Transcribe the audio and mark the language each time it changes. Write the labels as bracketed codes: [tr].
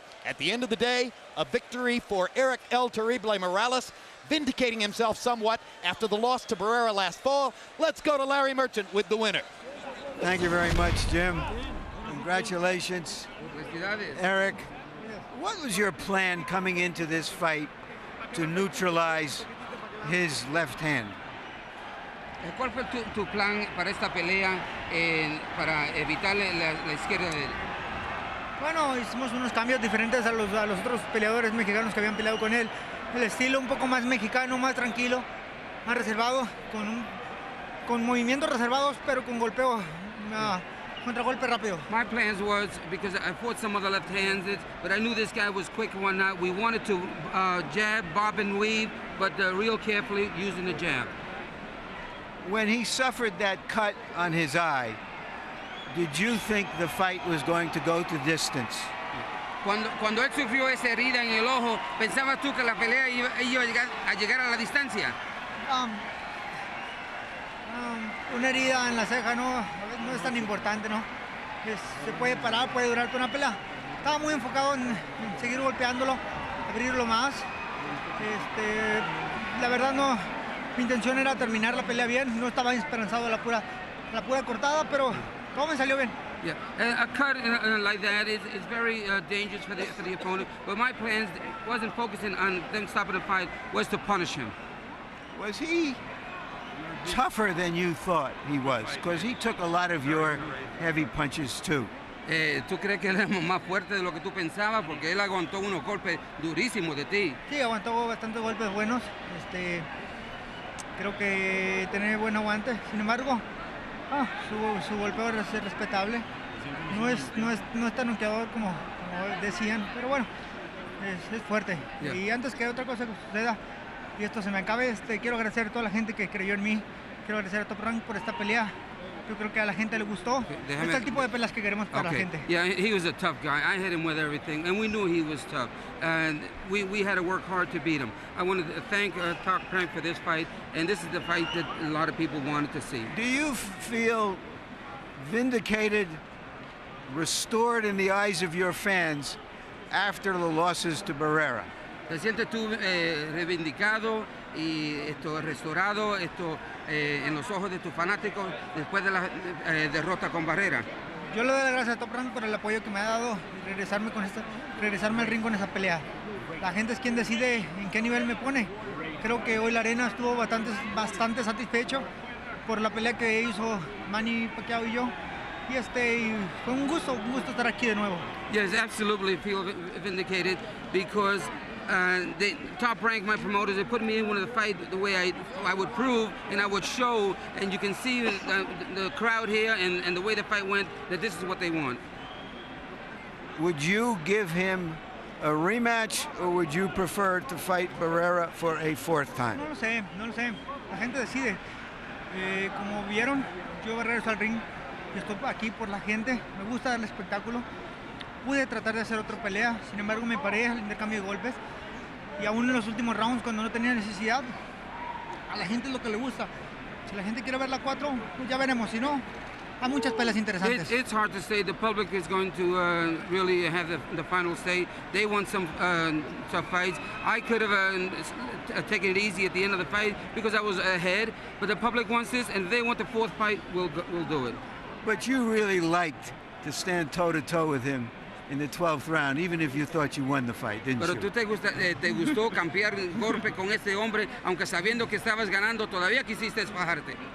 [en] At the end of the day, a victory for Erik El Terrible Morales, vindicating himself somewhat after the loss to Barrera last fall. Let's go to Larry Merchant with the winner. Thank you very much, Jim. Congratulations, Erik. What was your plan coming into this fight to neutralize his left hand. [es] ¿Cuál fue tu plan para esta pelea para evitar la izquierda de él? Bueno, hicimos unos cambios diferentes a los otros peleadores mexicanos que habían peleado con él. El estilo un poco más mexicano, más tranquilo, más reservado, con movimientos reservados, pero con golpeo, contragolpe rápido. [en] My plans was, because I fought some of the left-handed, but I knew this guy was quick one night. We wanted to jab, bob and weave, but real carefully using the jab. When he suffered that cut on his eye, did you think the fight was going to go to distance? [es] Cuando él sufrió esa herida en el ojo, ¿pensabas tú que la pelea iba a llegar a la distancia? Una herida en la ceja no es tan importante, ¿no? Se puede parar, puede durar con una pelea. Estaba muy enfocado en seguir golpeándolo, abrirlo más. La verdad no, mi intención era terminar la pelea bien, no estaba esperanzado a la pura cortada, pero todo me salió bien. [en] Yeah, a cut like that is very dangerous for the opponent. But my plans wasn't focusing on them stopping the fight, was to punish him. Was he tougher than you thought he was? Because he took a lot of your heavy punches too. [es] ¿Tú crees que él es más fuerte de lo que tú pensabas? Porque él aguantó unos golpes durísimos de ti. Sí, aguantó bastantes golpes buenos. Creo que tiene buen aguante. Sin embargo, su golpeo es respetable. No es tan noqueador como decían, pero bueno, es fuerte. [en] Yeah. [es] Y antes que otra cosa que suceda y esto se me acabe, quiero agradecer a toda la gente que creyó en mí. Quiero agradecer a Top Rank por esta pelea. Yo creo que a la gente le gustó. Este es el tipo de peleas que queremos para la gente. [en] Yeah, he was a tough guy. I hit him with everything, and we knew he was tough. And we had to work hard to beat him. I wanted to thank Top Rank for this fight, and this is the fight that a lot of people wanted to see. Do you feel vindicated, restored in the eyes of your fans after the losses to Barrera? [es] ¿Te sientes tú reivindicado y restaurado en los ojos de tus fanáticos después de la derrota con Barrera? Yo le doy las gracias a Top Rank por el apoyo que me ha dado y regresarme al ring con esa pelea. La gente es quien decide en qué nivel me pone. Creo que hoy la arena estuvo bastante satisfecho por la pelea que hizo Manny, Pacquiao y yo. Y fue un gusto estar aquí de nuevo. [en] Yes, absolutely feel vindicated because Top Rank, my promoters, they put me in one of the fight the way I would prove and I would show, and you can see the crowd here and the way the fight went, that this is what they want. Would you give him a rematch, or would you prefer to fight Barrera for a fourth time? [es] No lo sé. La gente decide. Como vieron, yo regreso al ring y estoy aquí por la gente. Me gusta el espectáculo. Pude tratar de hacer otra pelea, sin embargo me paré al intercambio de golpes y aún en los últimos rounds cuando no tenía necesidad, a la gente es lo que le gusta. Si la gente quiere ver la 4, pues ya veremos, si no, hay muchas peleas interesantes. [en] It's hard to say. The public is going to really have the final say. They want some tough fights. I could have taken it easy at the end of the fight because I was ahead, but the public wants this, and if they want the fourth fight, we'll do it. But you really liked to stand toe-to-toe with him in the 12th round, even if you thought you won the fight, didn't [es] Pero [en] you? [es] tú te gustó cambiar golpe con este hombre, aunque sabiendo que estabas ganando, todavía quisiste fajarte.